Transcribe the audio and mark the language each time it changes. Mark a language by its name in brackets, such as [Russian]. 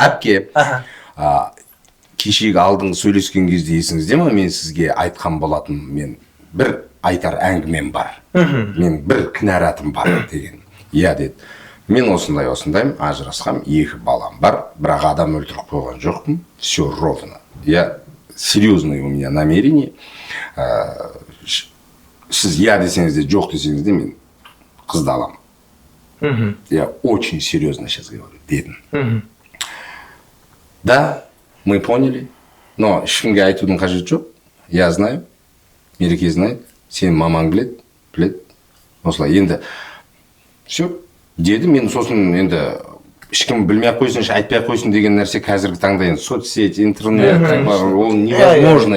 [Kazakh] Әпке, кешегі алдыңғы сөйлескен кезде есіңізде ма, мен сізге айтқан болатын, мен бір айтар әңгімем бар, мен бір кінәратым бар деген. Иә деді. Мен осындаймын, ажырасқам, 2 балам бар, бірақ адам өлтіріп қойған жоқпын, [Russian] все ровно. Я серьезное у меня намерение. [Kazakh] Сіз я десеңіз де, жоқ десеңіз де, мен қызды аламын. [Russian] Я очень серьезно сейчас говорю, дедім. Да, мы поняли, но [Kazakh] ешкімге айтудың қажеті жоқ. [Russian] Я знаю, Мереке знает, [Kazakh] сенің мамаң біледі. Осылай, енді, все, деді. Мен сосын енді ешкім білмей қойсыншы, айтпай қойсын деген нәрсе қазіргі таңда енді соцсеть, интернет, ол невозможно.